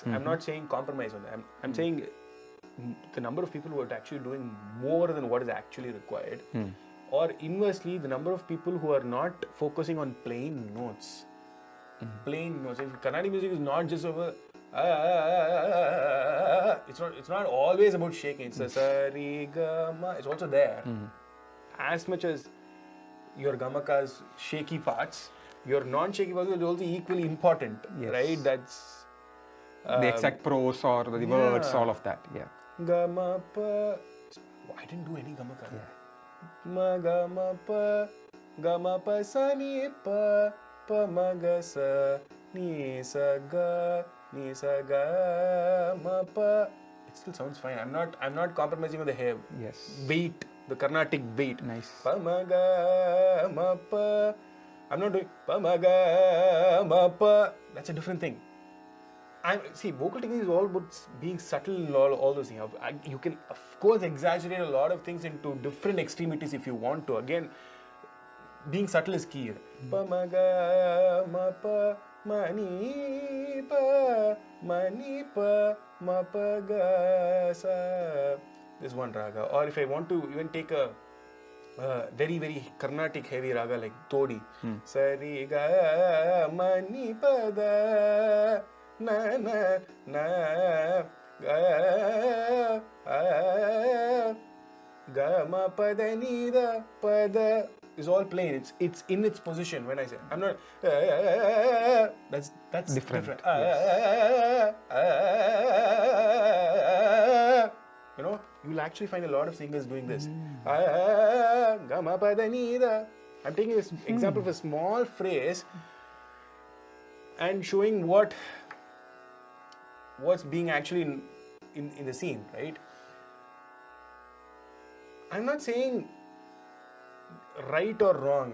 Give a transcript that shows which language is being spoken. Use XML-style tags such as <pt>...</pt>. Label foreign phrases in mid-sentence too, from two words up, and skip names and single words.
<en>I'm not saying compromise on that. I'm saying the number of people who are actually doing more than what is actually required. Or inversely, the number of people who are not focusing on plain notes. Plain notes. If Carnatic music is not just over, it's not always about shaking. It's a sa re ga ma. It's also there. as much as your gamaka's shaky parts, your non-shaky parts are also equally important, Yes. right? That's the exact prose or the words, all of that. Yeah. Gamapa. I didn't do any gamaka. Yeah. Ma gamapa, gamapa sa ni pa, pa ma ga sa ni sa ga ma pa. It still sounds fine. I'm not compromising on the hair. Yes. Weight, the Carnatic weight. Nice. Pa ma ga ma pa. I'm not doing pa ma ga ma pa. That's a different thing. See, vocal technique is all about being subtle and all those things. You can, of course, exaggerate a lot of things into different extremities if you want to. Again, being subtle is key. Pa ma ga ma pa ma ni pa ma pa ga sa. This one raga. Or if I want to even take a very, very Carnatic heavy raga like Todi. Sari ga ma ni pa da. Na na na ga ma pa da ni da pa da is all plain. It's in its position when I say. I'm not. That's different. Yes. You know, you'll actually find a lot of singers doing this. Ga ma pa da ni da. I'm taking this example of a small phrase and showing what's being actually in the scene, right? I'm not saying right or wrong.</en>